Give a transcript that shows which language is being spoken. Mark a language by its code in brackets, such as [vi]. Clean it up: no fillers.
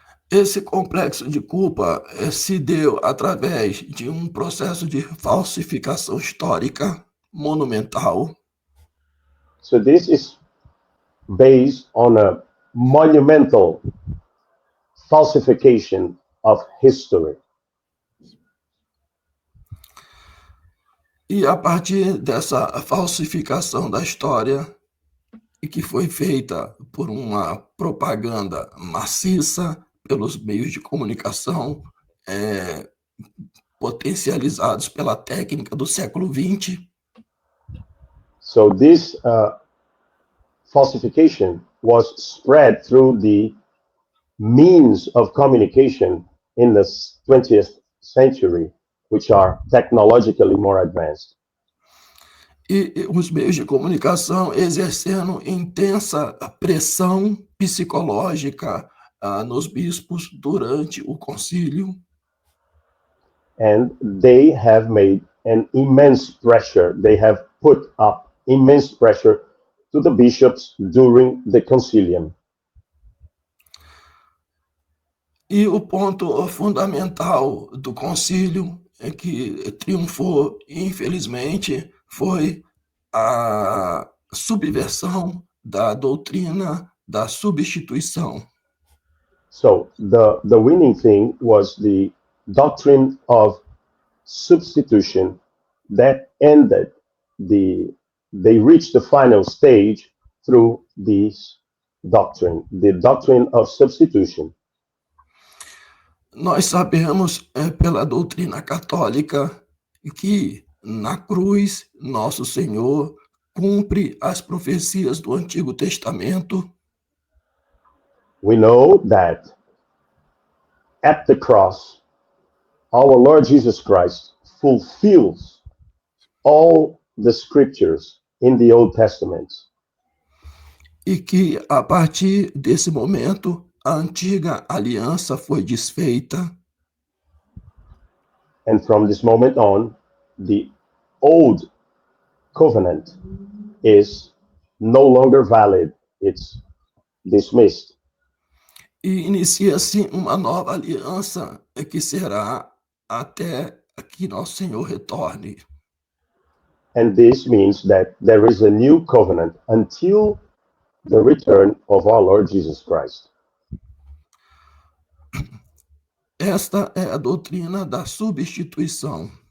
[pt] Esse complexo de culpa se deu através de um processo de falsificação histórica monumental. [en] So this is based on a monumental falsification of history. [pt] E a partir dessa falsificação da história, e que foi feita por uma propaganda maciça pelos meios de comunicação, potencializados pela técnica do século XX, [en] So this falsification was spread through the means of communication in the 20th century, which are technologically more advanced. [pt] e os meios de comunicação exercendo intensa pressão psicológica nos bispos durante o concílio. [en] And they have made an immense pressure. They have put up immense pressure to the bishops during the concilium. [pt] E o ponto fundamental do concílio que triunfou, infelizmente, foi a subversão da doutrina da substituição. [en] So the winning thing was the doctrine of substitution that ended they reached the final stage through this doctrine, the doctrine of substitution. [pt] Nós sabemos pela doutrina católica que na cruz nosso Senhor cumpre as profecias do Antigo Testamento. [en] We know that at the cross, our Lord Jesus Christ fulfills all the scriptures in the Old Testament. [pt] E que a partir desse momento a antiga aliança foi desfeita. [en] And from this moment on, the old covenant is no longer valid. It's dismissed. [pt] E inicia-se uma nova aliança que será até que nosso Senhor retorne. [en] And this means that there is a new covenant until the return of our Lord Jesus Christ. [pt] Esta é a doutrina da substituição.